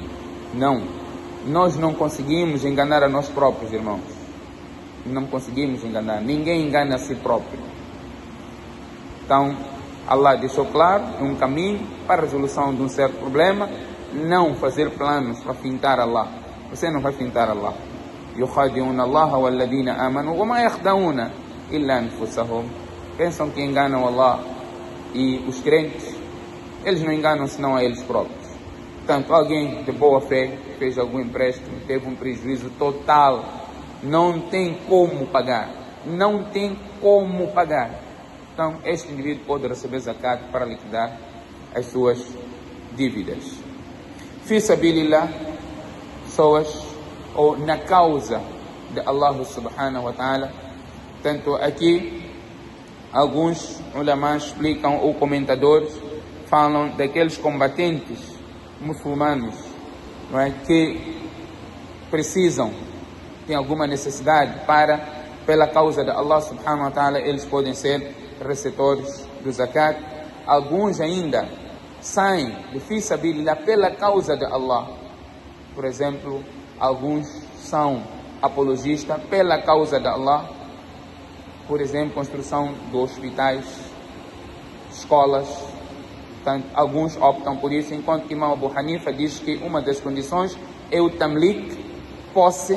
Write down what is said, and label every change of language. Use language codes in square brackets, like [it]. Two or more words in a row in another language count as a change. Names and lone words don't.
[pt] Não, nós não conseguimos enganar a nós próprios, irmãos. Não conseguimos enganar, ninguém engana a si próprio. Então, Allah deixou claro um caminho para a resolução de um certo problema, não fazer planos para fintar Allah. Você não vai fintar Allah. [ar] يخادعون الله والذين آمنوا وما يخدعون إلا أنفسهم. [pt] Pensam que enganam Allah e os crentes, eles não enganam senão a eles próprios. Portanto, alguém de boa fé fez algum empréstimo, teve um prejuízo total, não tem como pagar, não tem como pagar. Então, este indivíduo pode receber zakat para liquidar as suas dívidas. [ar] في سبيل الله, [pt] pessoas ou na causa de Allah [ar] سبحانه وتعالى. [pt] Tanto aqui, alguns ulamás explicam, ou comentadores, falam daqueles combatentes muçulmanos, não é, que precisam, têm alguma necessidade pela causa de Allah [ar] سبحانه وتعالى, [pt] eles podem ser receptores do zakat. Alguns ainda saem de [ar] في سبيل الله [pt] pela causa de Allah. Por exemplo, alguns são apologistas pela causa de Allah. Por exemplo, construção de hospitais, escolas. Portanto, alguns optam por isso, enquanto que Imam Abu Hanifa diz que uma das condições é o tamlik, posse.